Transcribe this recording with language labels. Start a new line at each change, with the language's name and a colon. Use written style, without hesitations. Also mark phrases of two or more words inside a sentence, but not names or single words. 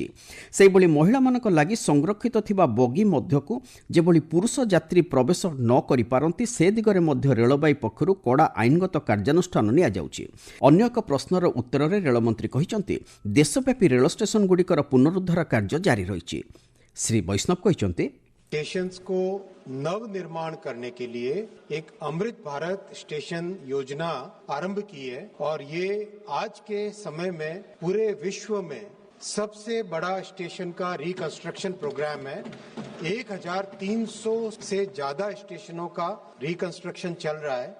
Odia: ସେହିଭଳି ମହିଳାମାନଙ୍କ ଲାଗି ସଂରକ୍ଷିତ ଥିବା ବଗି ମଧ୍ୟକୁ ଯେଭଳି ପୁରୁଷ ଯାତ୍ରୀ ପ୍ରବେଶ ନ କରିପାରନ୍ତି ସେ ଦିଗରେ ମଧ୍ୟ ରେଳବାଇ ପକ୍ଷରୁ କଡ଼ା ଆଇନଗତ କାର୍ଯ୍ୟାନୁଷ୍ଠାନ ନିଆଯାଉଛି। ଅନ୍ୟ ଏକ ପ୍ରଶ୍ନର ଉତ୍ତରରେ ରେଳମନ୍ତ୍ରୀ କହିଛନ୍ତି, ଦେଶବ୍ୟାପୀ ରେଳ ଷ୍ଟେସନଗୁଡ଼ିକର ପୁନରୁଦ୍ଧାର କାର୍ଯ୍ୟ ଜାରି ରହିଛି। ଶ୍ରୀ ବୈଷ୍ଣବ କହିଛନ୍ତି,
Hindi: स्टेशंस को नव निर्माण करने के लिए एक अमृत भारत स्टेशन योजना आरंभ की है और ये आज के समय में पूरे विश्व में सबसे बड़ा स्टेशन का
English: reconstruction program
Hindi: है। 1300 से ज्यादा स्टेशनों का रिकंस्ट्रक्शन चल रहा है।